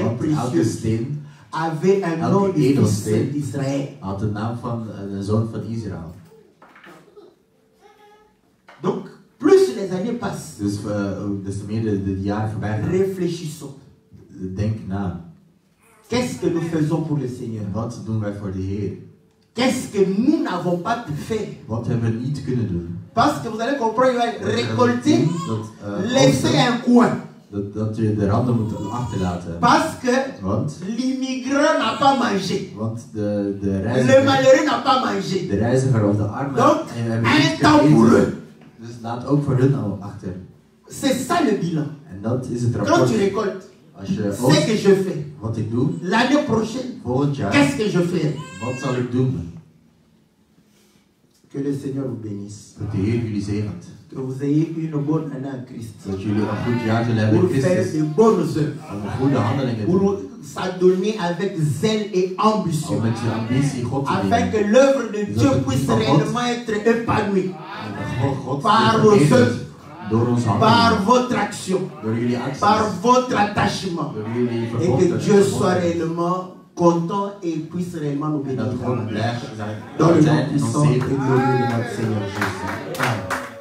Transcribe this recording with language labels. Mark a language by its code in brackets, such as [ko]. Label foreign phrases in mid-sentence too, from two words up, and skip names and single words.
[nl] Want elke [fr] précieuse [nl] steen [fr] avait un [nl] elke [fr] nom de fils [nl] edelsteen [fr] d'Israël. [nl] had de naam van de zoon van Israël. [fr] Donc, plus les années passent, [nl] Dus des te meer de jaren voorbij gaan, [fr] réfléchissons. [nl] denk na. [fr] Qu'est-ce que nous faisons pour le Seigneur? [nl] Wat doen wij voor de Heer? [fr] Qu'est-ce que nous n'avons pas pu faire? [nl] Wat hebben we niet kunnen doen? [fr] Parce que vous allez comprendre, il va récolter, [nl] Dat, [fr] laisser un coin. [nl] dat je de randen moet achterlaten. [fr] Parce que [nl] Want [fr] l'immigrant n'a pas mangé. [nl] de [fr] Le [nl] reiziger, [fr] malheureux n'a pas mangé. [nl] de reiziger of de armen [fr] Donc, [nl] hebben [fr] un [nl] niet [fr] temps pour [nl] gegeten. [fr] eux. [nl] Dus laat ook voor hun al achter. [fr] C'est ça le bilan. [nl] En dat is het [fr] Quand [nl] rapport. [fr] tu récoltes, [nl] Als je [fr] ce [nl] oogst, [fr] que je fais, [nl] wat ik doe, [fr] l'année prochaine, [nl] volgend jaar, [fr] qu'est-ce que je fais? [nl] wat zal ik doen? [fr] Que le Seigneur vous bénisse. [nl] Dat de Heer jullie zegent. [fr] Que vous ayez une bonne année en Christ. [nl] Dat jullie een goed jaar zullen hebben [fr] Pour [nl] in [fr] faire [nl] Christus. [fr] de bonnes œuvres. [nl] Om goede handelingen te doen. [fr] Pour s'adonner avec zèle et ambition. [nl] Om met je ambitie God te [fr] Afin [nl] dienen. [fr] que l'œuvre de Dieu [nl] het [fr] puisse [nl] van God- [fr] réellement être épanouie. [nl] En God [fr] Par [nl] wordt [fr] vos [nl] verheerlijkt [fr] œuvres. [nl] door onze [fr] Par [nl] handelingen. [fr] votre action. [nl] Door jullie acties. [fr] Par votre attachement. [nl] Door jullie [fr] Et que [nl] verbondenheid. [fr] Dieu soit réellement content et puisse réellement nous [nl] En [fr] bénir. [nl] dat God blijft zijn. [fr] Dans le nom [nl] zijn en ons [fr] puissant et [nl] zegent. [fr] glorieux de notre Seigneur Jésus. Amen.